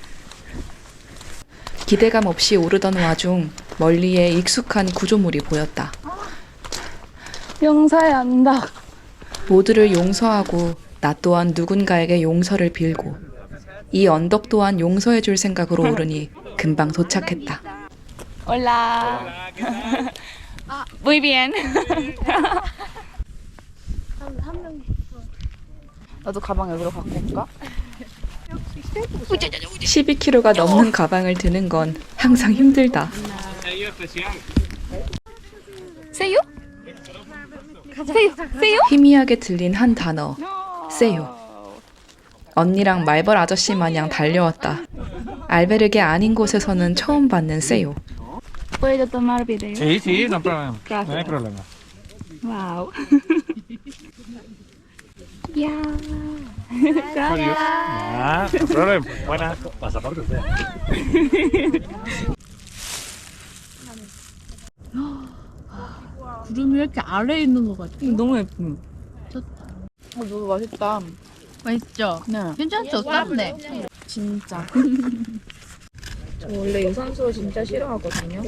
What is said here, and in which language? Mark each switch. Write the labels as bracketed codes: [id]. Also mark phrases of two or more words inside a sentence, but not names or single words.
[ko] 기대감 없이 오르던 와중 멀리에 익숙한 구조물이 보였다. 용서해야 한다. 모두를 용서하고 나 또한 누군가에게 용서를 빌고 이 언덕 또한 용서해 줄 생각으로 오르니 금방 도착했다. [es] 올라. Muy bien. [ko] 나도 가방 여기로 갖고 올까? 12kg가 넘는 가방을 드는 건 항상 힘들다. [es] 세유? 세유? [ko] 희미하게 들린 한 단어, 세요. 언니랑 말벌 아저씨 마냥 달려왔다. 알베르게 아닌 곳에서는 처음 받는 세요. [es] ¿Puedo tomar video? Sí, sí, no hay problema. Gracias. No hay problema. Wow. Ya. Adiós. Ah, no hay problema. Buena pasaporte sea. [ko] 구름이 왜 이렇게 아래에 있는 것 같지? 너무 예쁨. 너무 맛있다. 맛있죠? 네. 괜찮죠? 땀네. 진짜. 저 원래 유산소 진짜 싫어하거든요.